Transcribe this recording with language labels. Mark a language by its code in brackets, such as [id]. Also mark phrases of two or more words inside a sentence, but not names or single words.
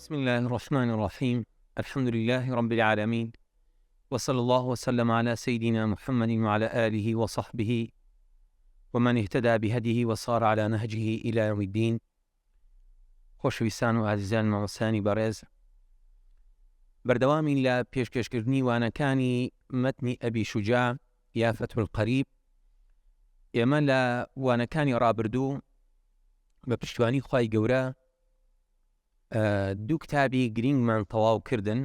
[ar] الله الرحمن الرحيم. الحمد لله رب العالمين، وصلى الله وسلم على سيدنا محمد وعلى آله وصحبه ومن اهتدى بهديه وصار على نهجه إلى يوم الدين. [ckb] خۆشەویستان و عزیزان مامۆستایانی بەڕێز، بەردەوامی لە پێشکەشکردنی وانەکانی مەتنی ئەبی شوجاع یا فتح القەریب، ئێمە لە وانەکانی ڕابردوو بە پشتیوانی خوای گەورە دوو کتابی گرنگمان تەواو کردن.